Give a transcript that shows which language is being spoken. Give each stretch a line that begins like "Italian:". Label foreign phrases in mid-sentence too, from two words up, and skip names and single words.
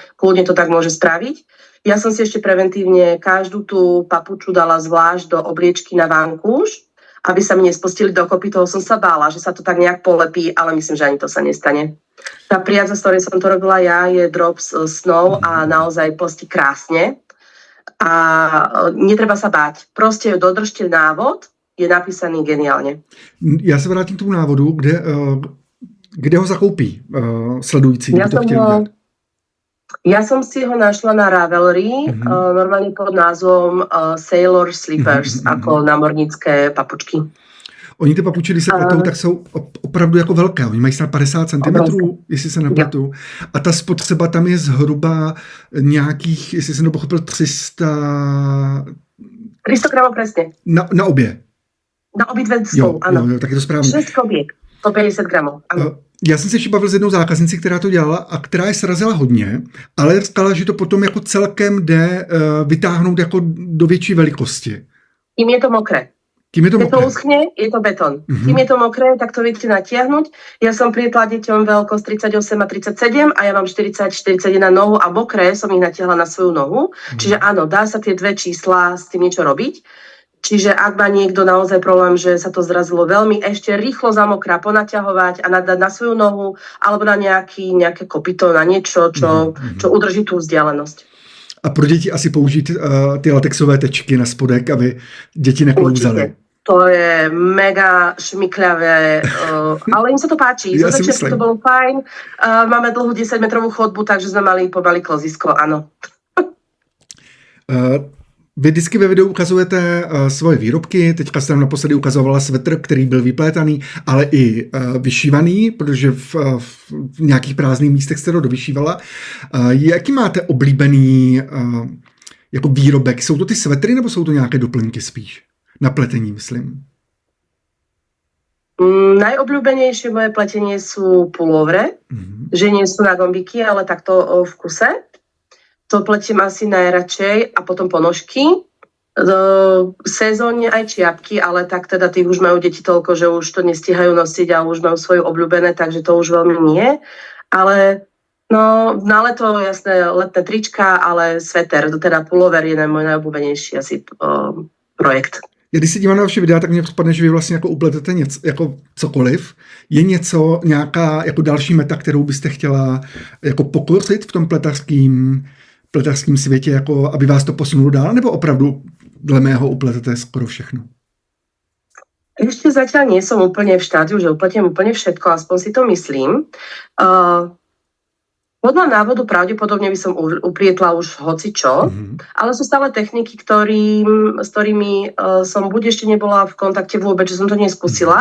Slovak: Kľudne to tak môže spraviť. Ja som si ešte preventívne každú tú papuču dala zvlášť do obliečky na vankúš, aby sa mi nespustili dokopy. Toho som sa bála, že sa to tak nejak polepí, ale myslím, že ani to sa nestane. Tá priadza, z ktorej som to robila ja, je Drops Snow a naozaj plstí krásne. A netreba sa báť. Proste dodržte návod, je napísaný geniálně.
Czech: Já se vrátím k tomu návodu, kde ho zakoupí sledující, kdo to chtěl dělat.
Slovak: Ja som si ho našla na Ravelry, normálne pod názvom Sailor Slippers, ako námornické papučky.
Czech: Oni ty papuče, když se pletou, tak jsou opravdu jako velké. Oni mají snad 50 cm, jestli se nepletu. A ta spotřeba tam je zhruba nějakých, jestli jsem to pochopil, 300 gramů presne. Na obě.
Slovak: Na obidve spolu, ano.
Czech: Jo, tak je to správně. 6 kobiek, 150 gramů, ano. Já jsem se ještě bavil s jednou zákaznicí, která to dělala a která je srazila hodně, ale říkala, že to potom jako celkem jde vytáhnout jako do větší velikosti. Tím je to mokré.
Slovak: Keď to uschne, je to betón. Kým je to mokré, tak to viete natiahnuť. Ja som prietla deťom veľkosť 38 a 37 a ja mám 40-41 nohu a mokré som ich natiahla na svoju nohu. Čiže áno, dá sa tie dve čísla s tým niečo robiť. Čiže ak má niekto naozaj problém, že sa to zrazilo veľmi, ešte rýchlo zamokrá ponaťahovať a nadať na svoju nohu alebo na nejaké kopyto, na niečo, čo udrží tú vzdialenosť.
Czech: A pro děti asi použít ty latexové tečky na spodek, aby děti neklouzaly.
Slovak: To je mega šmykľavé, ale im sa to páči. Zo začiatku to bolo fajn. Máme dlhú 10-metrovú chodbu, takže sme mali pomaly klozisko, áno.
Czech: Vy vždycky ve videu ukazujete svoje výrobky, teďka jste nám naposledy ukazovala svetr, který byl vyplétaný, ale i vyšívaný, protože v nějakých prázdných místech jste to dovyšívala. Jaký máte oblíbený jako výrobek? Jsou to ty svetry nebo jsou to nějaké doplňky spíš? Na pletení, myslím.
Slovak: Najobľúbenejšie moje pletenie sú pulóvre, že nie sú na gombiky, ale takto v kuse. To pletím asi najradšej a potom ponožky. Sezónne aj čiapky, ale tak teda tých už majú deti toľko, že už to nestíhajú nosiť a už majú svoje obľúbené, takže to už veľmi nie. Ale na leto, jasné, letné trička, ale sveter, teda pullover je môj najobľúbenejší asi projekt.
Czech: Když se dívám na vaše videa, tak mně připadne, že vy vlastně jako upletete něco, jako cokoliv. Je něco, nějaká jako další meta, kterou byste chtěla jako pokusit v tom pletařském světě, jako aby vás to posunulo dál, nebo opravdu dle mého upletete skoro všechno?
Slovak: Ešte zatiaľ nie som úplne v štádiu, že upletiem úplne všetko, aspoň si to myslím. Podľa návodu pravdepodobne by som uprietla už hocičo, ale sú stále techniky, s ktorými som buď ešte nebola v kontakte vôbec, že som to neskúsila.